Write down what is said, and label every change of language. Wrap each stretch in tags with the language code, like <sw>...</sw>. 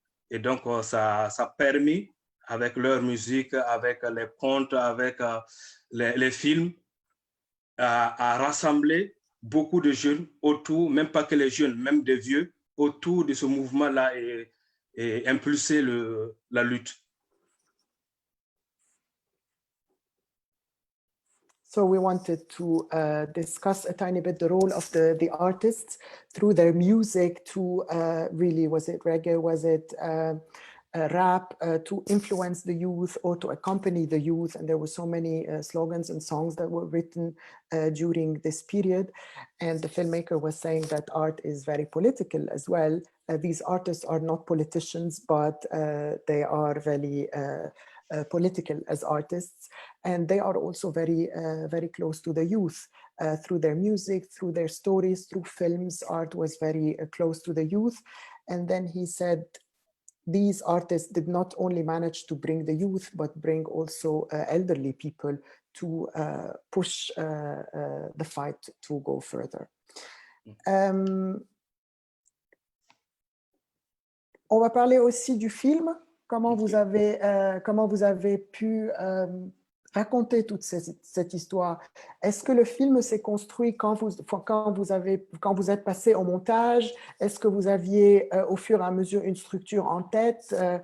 <fr>Et donc, ça a permis, avec leur musique, avec les contes, avec les films, à rassembler beaucoup de jeunes autour, même pas que les jeunes, même des vieux, autour de ce mouvement-là et impulser la lutte.</fr> <en>So we wanted to discuss a tiny bit the role of the artists through their music to really, was it reggae, was it rap, to influence the youth or to accompany the youth. And there were so many slogans and songs that were written during this period. And the filmmaker was saying that art is very political as well. These artists are not politicians, but they are very political as artists, and they are also very very close to the youth through their music, through their stories, through films. Art was very close to the youth. And then he said these artists did not only manage to bring the youth, but bring also elderly people to push the fight to go further.</en> <fr>On va parler aussi du film. Comment vous avez pu raconter toute cette histoire? Est-ce que le film s'est construit quand vous êtes passé au montage? Est-ce que vous aviez au fur et à mesure une structure en tête?</fr>